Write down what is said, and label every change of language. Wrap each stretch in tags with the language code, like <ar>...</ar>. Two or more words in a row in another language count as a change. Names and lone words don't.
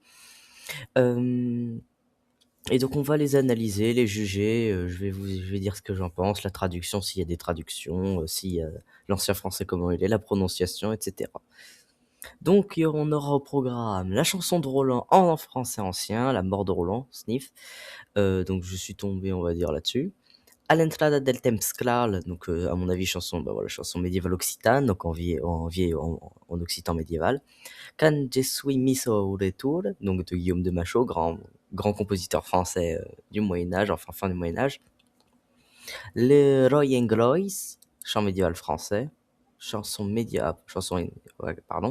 <fr>Euh, Et donc on va les analyser, les juger, je vais dire ce que j'en pense, la traduction s'il y a des traductions, si, l'ancien français comment il est, la prononciation, et cetera. Donc on aura au programme la chanson de Roland en français ancien, La mort de Roland, Sniff, donc je suis tombé, on va dire, là-dessus.</fr> <oc>A l'entrada del temps clar,</oc> <fr>donc à mon avis chanson, bah, voilà, chanson médiévale occitane, donc en occitan médiéval. Quand je suis mis au retour, donc de Guillaume de Machaut, grand compositeur français du Moyen Âge, enfin fin du Moyen Âge. Le Roy Groys, chant médiéval français, ouais, pardon.</fr>